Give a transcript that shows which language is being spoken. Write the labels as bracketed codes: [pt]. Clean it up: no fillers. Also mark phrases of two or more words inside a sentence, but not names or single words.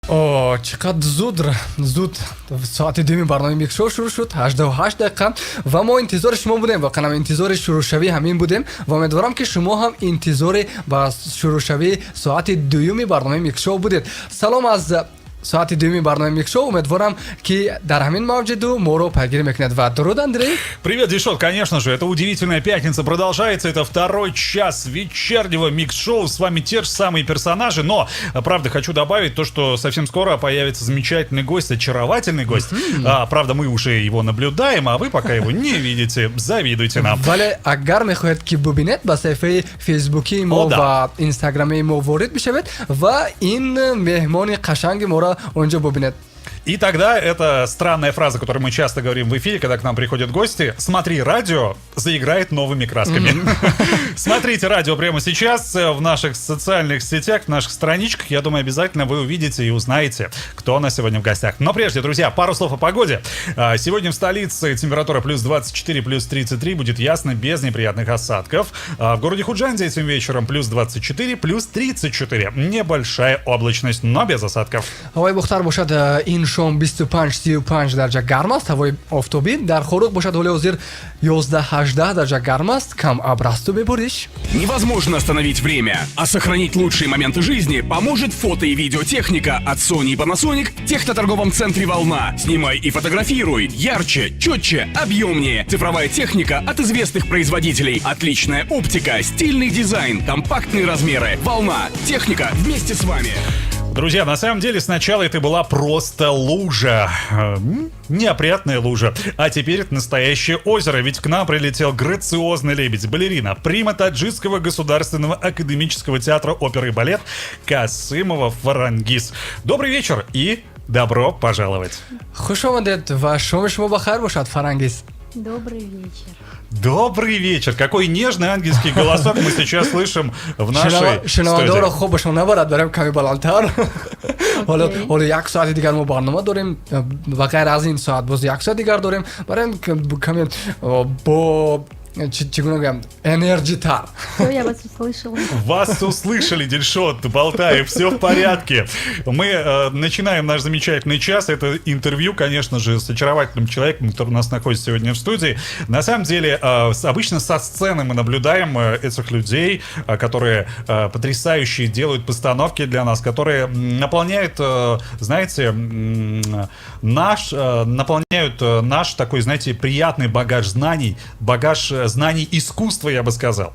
[tg] О, чекад зуд соати думи барномаи микшо шурӯъ шуд 88 дақиқа ва мо интизори шумо будем. Воқеан ҳам интизори шурӯъшавии ҳамин будем ва умедворам ки шумо ҳам интизори ба шурӯъшавии соати дуюми барномаи микшо будед. Салом аз соати дуюми барномаи микшо. Умедворам ки дар ҳамин мавҷиду моро пайгирӣ мекунед. Ва дуруд, Андрей. [ru] Привет, Дишот, конечно же, это удивительная пятница продолжается, это второй час вечернего микс-шоу, с вами те же самые персонажи, но, правда, хочу добавить то, что совсем скоро появится замечательный гость, очаровательный гость, правда, мы уже его наблюдаем, а вы пока его не видите, завидуйте нам. [tg] Вале агар мехоҳед ки бубинед, ба саҳифаи фейсбуки мо ва инстаграми мо ворид бишавед ва ин меҳмони қашанги моро онҷо бубинед. [ru] И тогда эта странная фраза, которую мы часто говорим в эфире, когда к нам приходят гости: «Смотри радио», заиграет новыми красками. Смотрите радио прямо сейчас в наших социальных сетях, в наших страничках. Я думаю, обязательно вы увидите и узнаете, кто у нас сегодня в гостях. Но прежде, друзья, пару слов о погоде. Сегодня в столице температура плюс 24, плюс 33, будет ясно, без неприятных осадков. В городе Худжанде этим вечером плюс 24, плюс 34. Небольшая облачность, но без осадков. [tg] ҳавои бухтар бошад ин шом 25-35 дараҷа гарм аст. ҳавои офтобӣ дар хоруқ бошад ҳоли ҳозир 11-18 дараҷа гарм аст. Кам абр асту бебориш. [ru] Невозможно остановить время, а сохранить лучшие моменты жизни поможет фото- и видеотехника от Sony и Panasonic в техноторговом центре «Волна». Снимай и фотографируй ярче, четче, объемнее. Цифровая техника от известных производителей. Отличная оптика, стильный дизайн, компактные размеры. «Волна». Техника вместе с вами. Друзья, на самом деле сначала это была просто лужа, неопрятная лужа, а теперь это настоящее озеро, ведь к нам прилетел грациозный лебедь, балерина, прима Таджикского государственного академического театра оперы и балет Касымова Фарангиз. Добрый вечер и добро пожаловать. [tg] Хуш омадед ва шоми шумо бахайр бошад, Фарангиз. [ru] Добрый вечер. Добрый вечер. Какой нежный ангельский голосок мы сейчас слышим в нашей [tg] шунавандаро [ru] студии. [tg] хуб бошон набарад, барем ками баландтар. ҳоло як соати дигар мо барнома дорем ва ғайр аз ин соат боз як соат дигар дорем, барем ками бо чӣ гуна гӯям энерҷитар. [ru] Все, я вас услышала. Вас услышали, Дильшот, Болтаев, все в порядке. Мы начинаем наш замечательный час. Это интервью, конечно же, с очаровательным человеком, который у нас находится сегодня в студии. На самом деле, обычно со сцены мы наблюдаем этих людей, которые потрясающие делают постановки для нас, которые наполняют, знаете, наполняют наш такой, знаете, приятный багаж знаний искусства, я бы сказал.